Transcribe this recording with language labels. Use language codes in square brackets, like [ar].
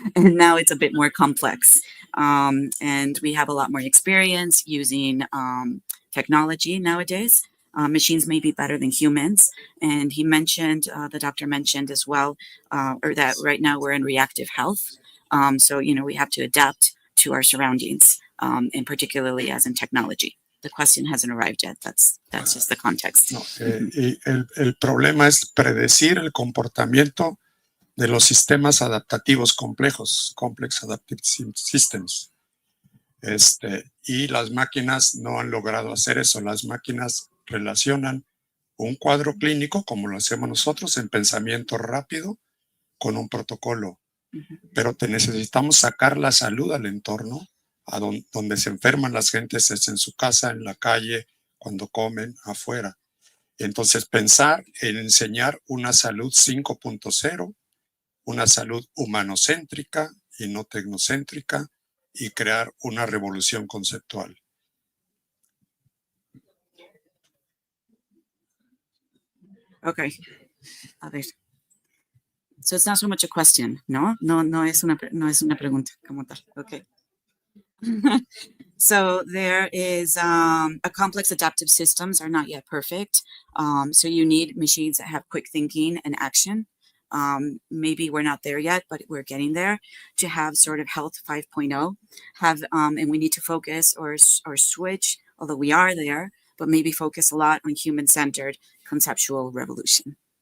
[en] And now it's a bit more complex. And we have a lot more experience using technology nowadays. Machines may be better than humans. And he mentioned, the doctor mentioned as well, or that right now we're in reactive health. So, we have to adapt to our surroundings, and particularly as in technology. The question hasn't arrived yet. That's just the context. [es] No, el problema es predecir el comportamiento de los sistemas adaptativos complejos, [en] Complex Adaptive Systems. [es] Y las máquinas no han logrado hacer eso. Las máquinas relacionan un cuadro clínico, como lo hacemos nosotros, en pensamiento rápido, con un protocolo. Pero necesitamos sacar la salud al entorno, a donde se enferman las gentes, es en su casa, en la calle, cuando comen, afuera. Entonces, pensar en enseñar una salud 5.0, una salud humanocéntrica y no tecnocéntrica, y crear una revolución conceptual. Okay. A ver. [en] So it's not so much a question, [es] ¿no? No es una pregunta como tal. [en] Okay. So there is a complex adaptive systems are not yet perfect. So you need machines that have quick thinking and action. Maybe we're not there yet, but we're getting there to have sort of health 5.0 and we need to focus or switch, although we are there, but maybe focus a lot on human-centered conceptual revolution.